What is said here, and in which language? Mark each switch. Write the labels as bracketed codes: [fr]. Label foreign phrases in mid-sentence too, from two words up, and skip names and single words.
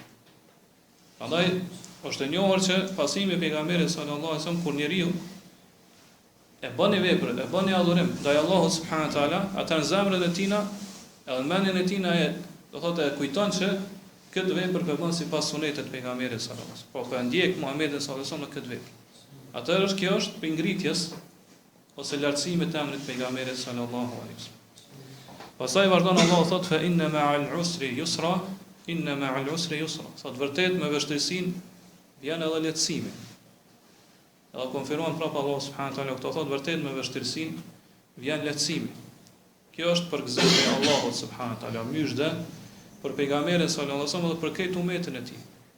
[sq] Prandaj është e njohur që pasimi I pejgamberit [ar] صلى الله عليه وسلم [sq] kur njeriu e bën një vepër, e bën një adhurim ndaj Allahut [ar] سبحانه وتعالى, [sq] atë në zemrën e tina, edhe në mendjen e tina do thotë e kujton që këtë vepër ka bën sipas sunetit të pejgamberit [ar] صلى الله عليه وسلم. [sq] Po ka ndjek Muhamedit [ar] صلى الله عليه وسلم [sq] në këtë vepër. Atëherë kjo është për ngritjes ose lartësimit të emrit pejgamberit [ar] صلى الله عليه وسلم. [sq] Pastaj vazhdon Allahu thotë [ar] فإن مع العسر يسرا إن مع العسر يسرا. [sq] Sot vërtet me vështirësinë vjen edhe lehtësimi. Edhe konfirmon prapë Allah [ar] سبحانه وتعالى [sq] këto thotë vërtet me vështirësinë vjen lehtësimi. Kjo është përgëzim e Allahut [ar] سبحانه وتعالى, [sq] myshdë për pejgamberin [ar] صلى الله عليه وسلم [sq] dhe për këtë umetin e tij.